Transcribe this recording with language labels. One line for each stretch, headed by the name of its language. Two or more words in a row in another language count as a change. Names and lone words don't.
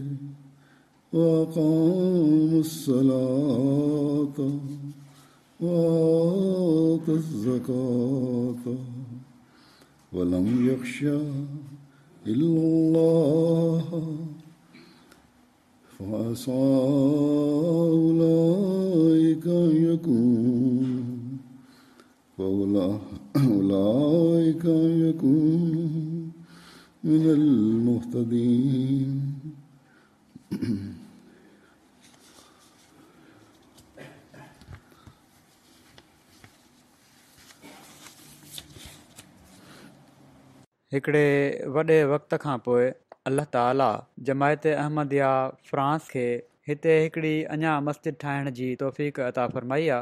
Arabic: وأقام الصلاة وآتى الزكاة ولم يخشى إلا الله فعسى أولئك أن يكونوا فأولئك أن يكونوا من المهتدين
Sindhi: हिकिड़े वॾे वक़्त खां पोइ अल्लाह ताला जमायत अहमदिया फ्रांस खे हिते हिकिड़ी अञा मस्जिद ठाहिण जी तौफ़ीक़ अता फ़रमाई आहे।